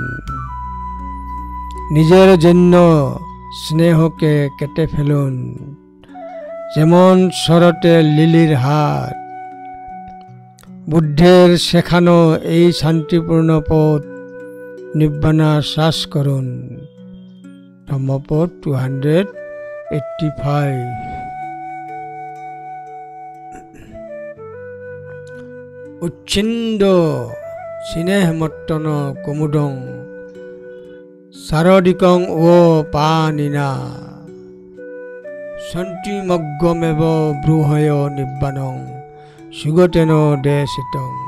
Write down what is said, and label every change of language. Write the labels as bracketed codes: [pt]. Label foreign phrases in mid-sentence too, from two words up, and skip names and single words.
[bn] নিজের জন্য স্নেহকে কেটে ফেলুন, যেমন শরতে লিলির হাত। বুদ্ধের শেখানো এই শান্তিপূর্ণ পথ নিব্বাণা শ্বাস করুন। ধম্মপদ 285। [pi] উচ্ছিন্দ স্নেহমত্তন কুমুদং শারদিকং ও পানিনা সন্তিমগ্গমেব ব্রূহয় নিব্বাণং সুগতেন দেশিতং।